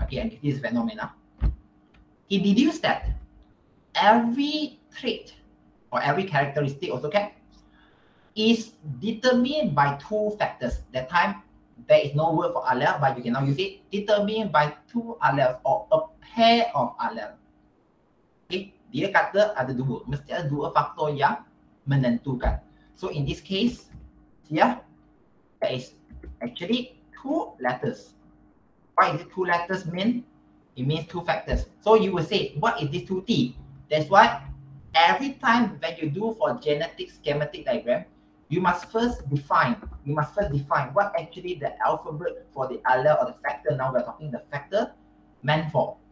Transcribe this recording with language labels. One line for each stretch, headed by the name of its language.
English: Okay, this phenomena. He deduced that every trait or every characteristic also is determined by two factors. That time there is no word for allele, but you can now use it. Determined by two alleles or a pair of alleles.
Malay: Okay, dia kata ada dua, mesti ada dua faktor yang menentukan.
English: So in this case, here there is actually two letters. What is it two letters mean? It means two factors. So you will say, what is this 2T? That's why every time when you do for genetic schematic diagram, you must first define what actually the alphabet for the allele or the factor, now we're talking the factor, meant for.